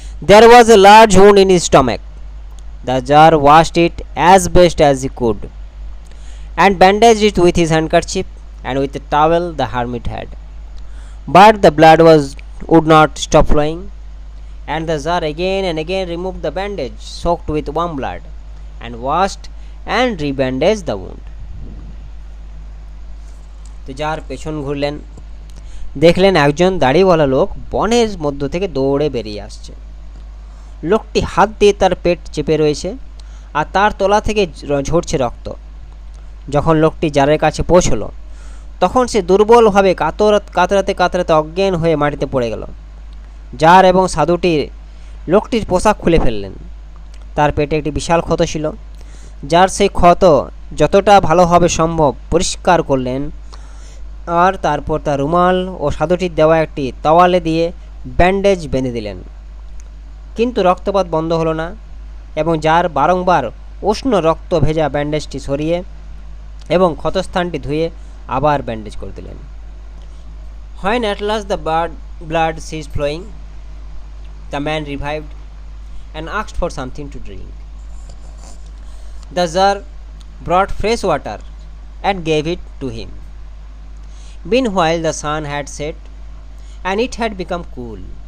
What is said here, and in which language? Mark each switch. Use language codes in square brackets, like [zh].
[en] There was a large wound in his stomach. The jar washed it as best as he could, and bandaged it with his handkerchief and with a towel the hermit had. But the blood would not stop flowing, and the jar again and again removed the bandage soaked with warm blood, and washed and rebandaged the wound. [bn] তো jar পেছন ঘুরলেন, দেখলেন একজন দাড়িওয়ালা লোক বনের মধ্য থেকে দৌড়ে বেরিয়ে আসছে। লোকটি হাত দিয়ে তার পেট চেপে রয়েছে আর তার তলা থেকে ঝরছে রক্ত। যখন লোকটি জারের কাছে পৌঁছলো তখন সে দুর্বলভাবে কাতরাতে কাতরাতে অজ্ঞান হয়ে মাটিতে পড়ে গেল। জার এবং সাধুটি লোকটির পোশাক খুলে ফেললেন। তার পেটে একটি বিশাল ক্ষত ছিল। জার সেই ক্ষত যতটা ভালোভাবে সম্ভব পরিষ্কার করলেন আর তারপর তার রুমাল ও সাধুটির দেওয়া একটি তাওয়ালে দিয়ে ব্যান্ডেজ বেঁধে দিলেন। কিন্তু রক্তপাত বন্ধ হলো না এবং জার বারংবার উষ্ণ রক্ত ভেজা ব্যান্ডেজটি সরিয়ে এবং ক্ষতস্থানটি ধুয়ে আবার ব্যান্ডেজ করে দিলেন। [en] When at last the blood ceased flowing, the man revived and asked for something to drink. The jar brought fresh water and gave it to him. Meanwhile the sun had set and it had become cool.